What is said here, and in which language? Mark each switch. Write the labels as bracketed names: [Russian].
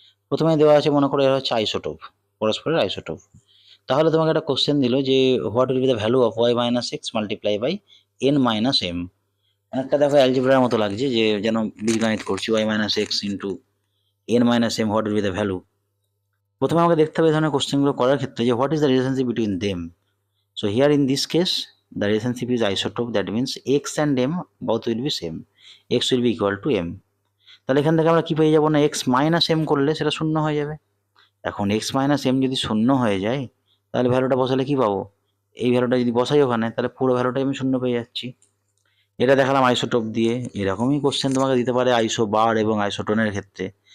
[Bangla] প্রথমে দেওয়া আছে মনে করো এরা হচ্ছে আইসোটোপ, পরস্পরের আইসোটোপ। তাহলে তোমাকে একটা কোশ্চেন দিল যে [English] What will be the value of y minus x multiply by n minus m. [Bangla] অনেকটা দেখো অ্যালজেব্রার মতো লাগছে, যে যেন বীজগণিত করছি, y minus x into n minus M, [English] What will be the value. [Bangla] প্রথমে আমাকে দেখতে হবে এই ধরনের কোশ্চেনগুলো করার ক্ষেত্রে যে [English] What is the relationship between them. So here in this case, the relationship is isotope. That means x and m both will be same. X will be equal to m. [Bangla] তাহলে এখান থেকে আমরা কি পেয়ে যাবো না, x মাইনাস এম করলে সেটা শূন্য হয়ে যাবে। এখন x মাইনাস এম যদি শূন্য হয়ে যায়, তাহলে ভ্যালুটা বসালে কি পাবো, এই ভ্যালুটা যদি বসাই ওখানে, তাহলে পুরো ভ্যালুটাই আমি শূন্য পেয়ে যাচ্ছি। এটা দেখালাম আইসোটোপ দিয়ে। এরকমই কোশ্চেন তোমাকে দিতে পারে আইসোবার এবং আইসোটোনের ক্ষেত্রে।